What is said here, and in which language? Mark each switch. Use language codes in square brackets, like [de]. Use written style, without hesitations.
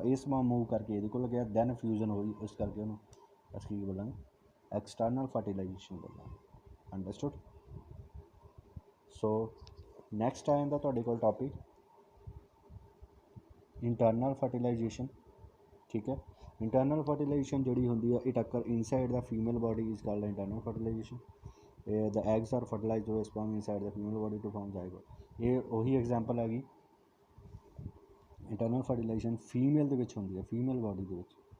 [pa] ਇਹ sperm move ਕਰਕੇ ਇਹਦੇ ਕੋਲ ਗਿਆ, ਦੈਨ ਫਿਊਜ਼ਨ ਹੋਈ, ਇਸ ਕਰਕੇ ਉਹਨੂੰ ਅਸੀਂ ਕੀ ਬੋਲਾਂਗੇ, ਐਕਸਟਰਨਲ ਫਰਟੀਲਾਈਜੇਸ਼ਨ ਬੋਲਾਂਗੇ। ਅੰਡਰਸਟੂਡ। ਸੋ ਨੈਕਸਟ ਆ ਜਾਂਦਾ ਤੁਹਾਡੇ ਕੋਲ ਟੋਪਿਕ ਇੰਟਰਨਲ ਫਰਟੀਲਾਈਜੇਸ਼ਨ। ਠੀਕ ਹੈ, ਇੰਟਰਨਲ ਫਰਟੀਲਾਈਜੇਸ਼ਨ ਜਿਹੜੀ ਹੁੰਦੀ ਆ, [en] It occur inside the female body is called internal fertilisation. the eggs are fertilized with sperm inside the female body to form zygote। [pa] ਇਹ ਉਹੀ ਐਗਜ਼ਾਮਪਲ ਹੈਗੀ, ਇੰਟਰਨਲ ਫਰਟੀਲਾਈਜੇਸ਼ਨ ਫੀਮੇਲ ਦੇ ਵਿੱਚ ਹੁੰਦੀ ਹੈ, ਫੀਮੇਲ ਬੋਡੀ ਦੇ ਵਿੱਚ।